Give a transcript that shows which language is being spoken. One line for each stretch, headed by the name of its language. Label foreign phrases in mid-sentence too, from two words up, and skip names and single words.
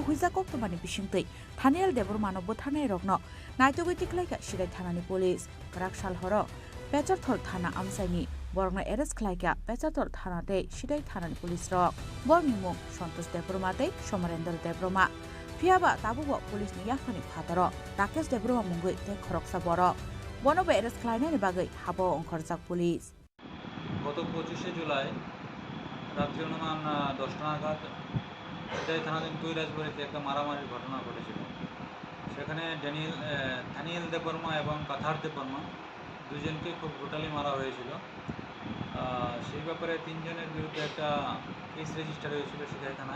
Kok Borok: हुइजा कक्टमानि बिसिंतै थानियाल देबबर्मानो बुथारनाय रगनो नायतगै तिख्लायगा सिदाय थानानि पुलिस क्राक सालहर पेचारथल थाना आमसाइनि बरगना एरेस्ट खालायगा पेचारथल थानाते सिदाय थानानि पुलिस रग बरनि मुं सन्तोष देबबर्माते समरेन्द्र देबबर्मा फियाबा ताबुबो पुलिसनि याफानि फादार राकेश देबबर्मा मुंगै ते खरगसा बरक बनबो एरेस्ट खालायनायनि बागै हाबो अंखरजाक पुलिस
Bangla: গত 25শে জুলাই রাত্রি অনুমান 10টা নাগাদ সিদাই থানাধীন কৈলাসবাড়িতে একটা মারামারির ঘটনা ঘটেছিল। সেখানে থানিয়াল দেববর্মা এবং কাথার দেববর্মা দুজনকে খুব ব্রুটালি মারা হয়েছিল। সেই ব্যাপারে তিনজনের বিরুদ্ধে একটা
English: case register
Bangla: হয়েছিল সিদাই থানায়।